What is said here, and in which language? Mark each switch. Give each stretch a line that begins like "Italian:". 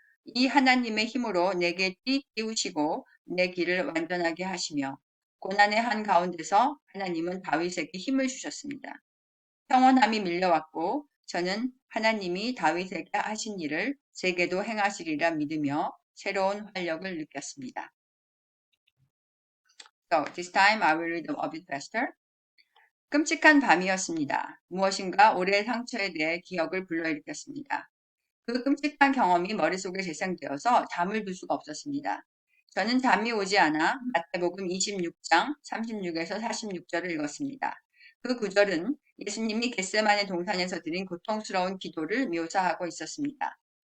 Korean: 이 하나님의 힘으로 내게 띠우시고 내 길을 완전하게 하시며 고난의 한 가운데서 하나님은 다윗에게 힘을 주셨습니다. 평온함이 밀려왔고 저는 하나님이 다윗에게 하신 일을 제게도 행하시리라 믿으며 새로운 활력을 느꼈습니다.
English: So this time I will read a bit faster.
Korean: 끔찍한 밤이었습니다. 무엇인가 오래의 상처에 대해 기억을 불러일으켰습니다. 그 끔찍한 경험이 머릿속에 재생되어서 잠을 들 수가 없었습니다. 저는 잠이 오지 않아 마태복음 26장 36에서 46절을 읽었습니다. 그 구절은 예수님이 겟세마네 동산에서 드린 고통스러운 기도를 묘사하고 있었습니다.